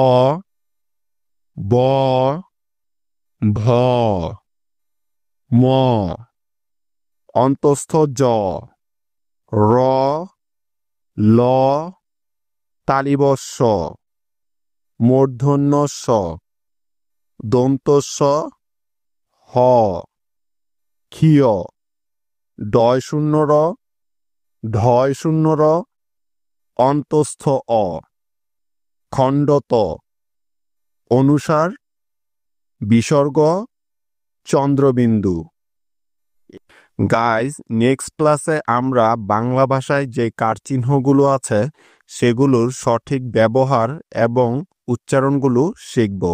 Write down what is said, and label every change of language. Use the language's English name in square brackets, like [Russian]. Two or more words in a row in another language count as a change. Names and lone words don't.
[Bangla] ব, ভ, ম, অন্তস্থ জ, র, ল, তালিবস্য, মূর্ধন্য স, দন্তস্ব, হ, ক্ষীয়, ডয় শূন্য র, ঢয় শূন্য র, অন্তস্থ অ, খণ্ডত, অনুসার, বিসর্গ, চন্দ্রবিন্দু। গাইজ, [English] next class [Bangla] আমরা বাংলা ভাষায় যে কারচিহ্নগুলো আছে সেগুলোর সঠিক ব্যবহার এবং উচ্চারণগুলো শিখব।